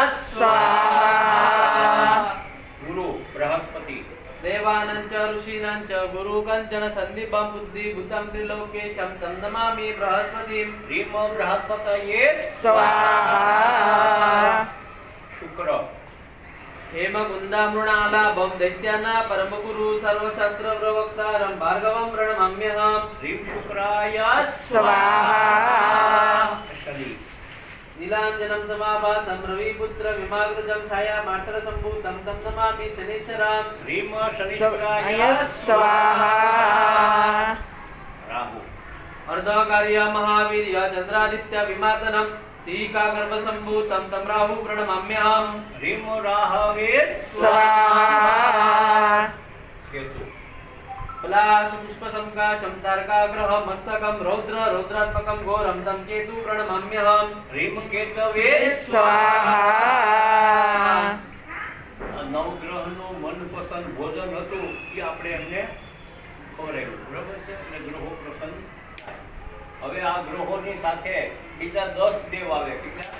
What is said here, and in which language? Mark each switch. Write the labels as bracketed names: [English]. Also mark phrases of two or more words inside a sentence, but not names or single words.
[Sanskrit] સ્વાહા. ગુરુ બૃહસ્પતિ, દેવાનં ચ ઋષીણાં ચ ગુરુ કંચન સંદીપમ બુદ્ધિ ભૂતમ ત્રિલોકેશમ તમ નમામિ બૃહસ્પતિમ. રીમ બૃહસ્પતયે સ્વાહા. શુક્ર, हेम गुंदामृणालाभम दैत्याना परम गुरु सर्वशास्त्र प्रवक्तारम भार्गवम प्रणमाम्यहम्. રીમ શુક્રાય સ્વાહા. શનિ, नीलांजनम समाभासम रविपुत्र विमाग्रजम छाया मात्र संभूतम तम नमामि शनिश्चराम. રીમ શનિશ્વરાય સ્વાહા. રાહુ, अर्धकार्य महावीर्य चंद्रादित्य विमार्दनम सीका गर्भ संभूतम तम राहु प्रणमाम्यहम्. રીમ રાહવે સ્વાહા. કેતુ, पलाश पुष्प संकाशम तारकाग्रह मस्तकम रौद्र रौद्रात्मकम घोरम तम केतु प्रणमाम्यहम्. રીમ કેતવે સ્વાહા. [Gujarati] નવગ્રહનું મનપસંદ ભોજન હતું એ આપણે એમને ખવડાવ્યું, બરાબર છે. અને ગ્રહો પ્રસન્ન થાય. હવે આ ગ્રહોની સાથે બીજા 10 દેવ આવે. કેટલા?